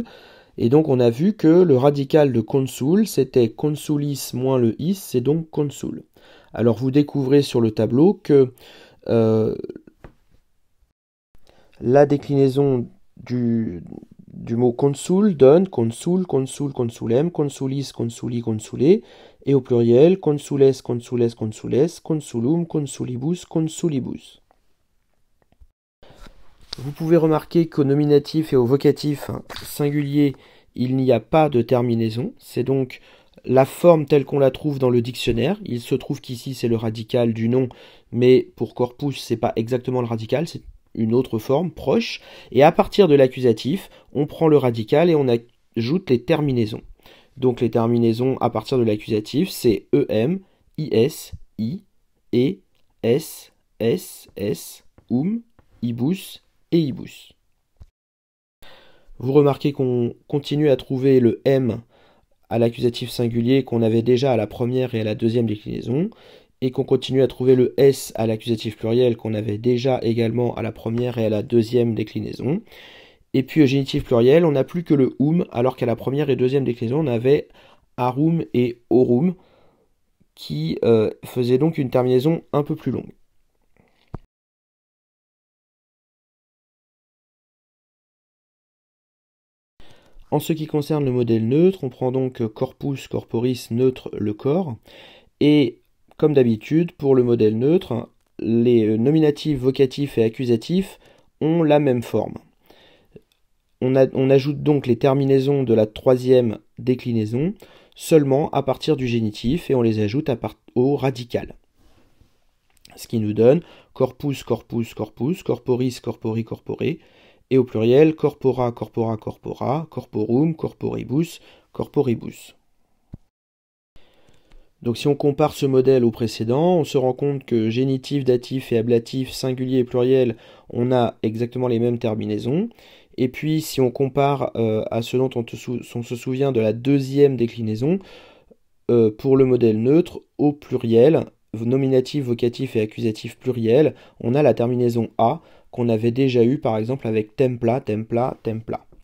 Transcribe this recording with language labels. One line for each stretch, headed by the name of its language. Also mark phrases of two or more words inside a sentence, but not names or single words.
French: Et donc on a vu que le radical de consul c'était consulis moins le is, c'est donc consul. Alors vous découvrez sur le tableau que la déclinaison du mot consul donne
Latin: consul, consul, consulem, consulis, consuli, consulé,
French: et au pluriel
Latin: consules, consules, consules, consulum, consulibus, consulibus.
French: Vous pouvez remarquer qu'au nominatif et au vocatif singulier, il n'y a pas de terminaison. C'est donc la forme telle qu'on la trouve dans le dictionnaire. Il se trouve qu'ici, c'est le radical du nom, mais pour corpus, c'est pas exactement le radical, c'est une autre forme proche, et à partir de l'accusatif, on prend le radical et on ajoute les terminaisons. Donc les terminaisons à partir de l'accusatif, c'est em, is, i, e, s, s, ibus et ibus. Vous remarquez qu'on continue à trouver le m à l'accusatif singulier qu'on avait déjà à la première et à la deuxième déclinaison, et qu'on continue à trouver le s à l'accusatif pluriel qu'on avait déjà également à la première et à la deuxième déclinaison. Et puis au génitif pluriel, on n'a plus que le alors qu'à la première et deuxième déclinaison, on avait arum et aurum, qui faisaient donc une terminaison un peu plus longue. En ce qui concerne le modèle neutre, on prend donc
Latin: corpus, corporis,
French: neutre, le corps. Et comme d'habitude, pour le modèle neutre, les nominatifs, vocatifs et accusatifs ont la même forme. On ajoute donc les terminaisons de la troisième déclinaison seulement à partir du génitif et on les ajoute au radical. Ce qui nous donne
Latin: corpus, corpus, corpus, corporis, corpori, corporé,
French: et au pluriel
Latin: corpora, corpora, corpora, corporum, corporibus, corporibus.
French: Donc si on compare ce modèle au précédent, on se rend compte que génitif, datif et ablatif, singulier et pluriel, on a exactement les mêmes terminaisons. Et puis si on compare à ce dont on se souvient de la deuxième déclinaison, pour le modèle neutre, au pluriel, nominatif, vocatif et accusatif pluriel, on a la terminaison a qu'on avait déjà eu par exemple avec
Latin: templa, templa, templa.